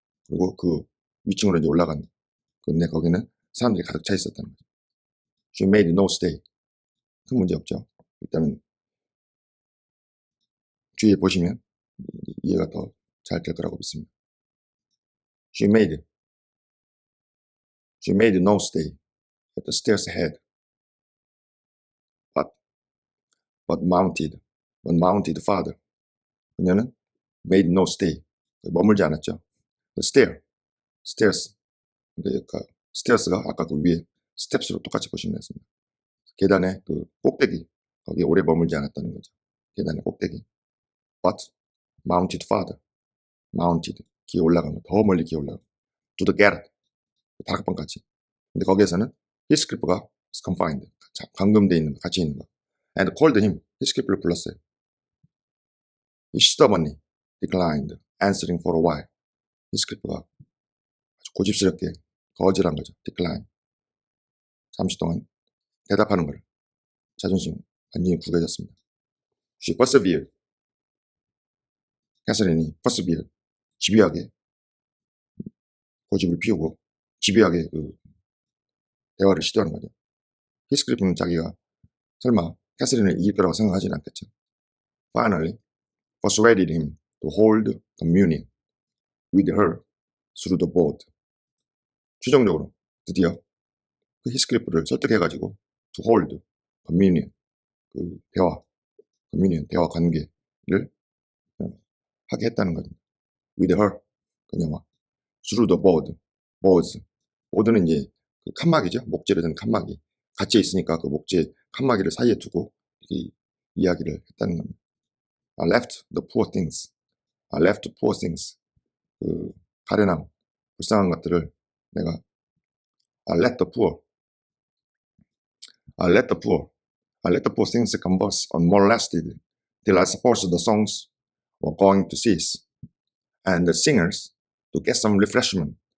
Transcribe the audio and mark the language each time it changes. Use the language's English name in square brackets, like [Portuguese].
[Korean] 그리고 그 위층으로 이제 올라간 근데 거기는 사람들이 가득 차 있었다는 거죠. [English] She made no stay. [Korean] 큰 문제 없죠. 일단은 뒤에 보시면 이해가 더 잘 될 거라고 믿습니다. [English] She She made no stay at the stairs ahead, but mounted farther. [Korean] 그녀는 [English] made no stay, [Korean] 머물지 않았죠. [English] The stairs, [Korean] 그러니까 stairs가 아까 그 위에 steps로 똑같이 보시면 되겠습니다. 계단의 그 꼭대기, 거기에 오래 머물지 않았다는 거죠. 계단의 꼭대기. [English] But mounted farther, mounted, [Korean] 기어 올라가면 더 멀리 기어 올라가면 [English] to the garret, [Korean] 다락방까지. 근데 거기에서는 히스클리프가 confined, 감금돼 있는 거, 갇혀 있는 거. [English] And called him, [Korean] 히스클리프를 불렀어요. [English] He stubbornly declined answering for a while. [Korean] 히스클리프가 아주 고집스럽게 거절한 거죠. [English] decline. [Korean] 잠시 동안 대답하는 걸 자존심 완전히 굵어졌습니다. [English] She persevered. [Korean] 캐서린이 persevered, 집요하게 고집을 피우고 집요하게 그 대화를 시도하는 거죠. 히스클리프는 자기가 설마 캐서린을 이길 거라고 생각하지는 않겠죠. [English] Finally, persuaded him to hold communion with her through the board. [Korean] 최종적으로 드디어 그 히스클리프를 설득해가지고 [English] to hold communion, [Korean] 그 대화, communion, 대화 관계를 하게 했다는 거죠. [English] with her, [Korean] 그녀와 [English] through the boards. [Korean] 보드는 이제 그 칸막이죠. 목재로 된 칸막이. 갇혀 있으니까 그 목재 칸막이를 사이에 두고 이야기를 했다는 겁니다. [English] I left the poor things. I left poor things. [Korean] 그 가련한 불쌍한 것들을 내가 [English] I let the poor. I let the poor. I let the poor things converse unmolested till I suppose the songs were going to cease and the singers to get some refreshment.